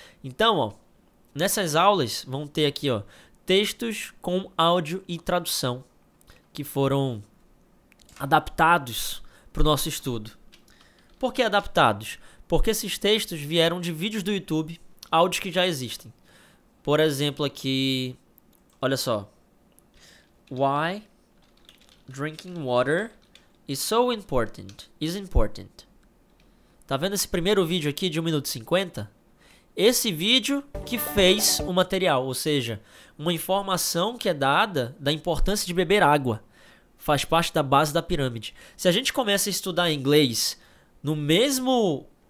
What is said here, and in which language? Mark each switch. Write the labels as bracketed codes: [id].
[pt] Então, ó, nessas aulas vão ter aqui, ó, textos com áudio e tradução que foram adaptados para o nosso estudo. Por que adaptados? Porque esses textos vieram de vídeos do YouTube, áudios que já existem. Por exemplo, aqui, olha só. [en] Why drinking water is so important. Is important. [pt] Tá vendo esse primeiro vídeo aqui de 1 minuto e 50? Esse vídeo que fez o material, ou seja, uma informação que é dada da importância de beber água. Faz parte da base da pirâmide. Se a gente começa a estudar inglês no mesmo...